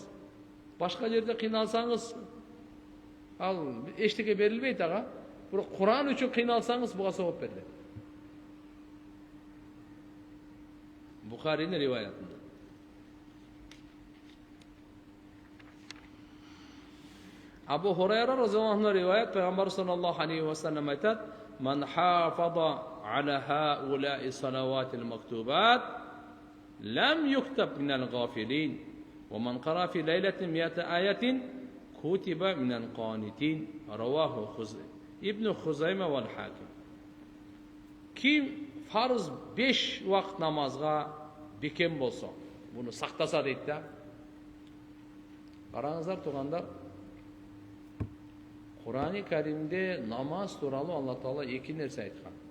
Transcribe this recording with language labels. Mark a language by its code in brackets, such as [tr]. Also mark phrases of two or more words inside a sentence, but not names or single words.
[ky] Башка жерде кыйналсаңыз, ал эчтеке берилбейт ага. Бирок Куран үчүн кыйналсаңыз, буга сооп берилет. Бухаринин риваятында. Абу Хурайра разияллаху анху риваят, Пайгамбар саллаллаху алейхи ва саллям айтат: [ar] "من حافظ على هؤلاء الصلوات المكتوبات لم يكتب من الغافلين ومن قرأ في ليلة 100 آية كتب من القانتين". رواه ابن خزيمة والحاكم. [ky] Ким фарыз 5 вакыт намазга бекем болсо, буну сактаса дейт да. Караңыздар тугандар, Курани Каримде намаз тууралуу Алла Таала 2 нерсе айткан.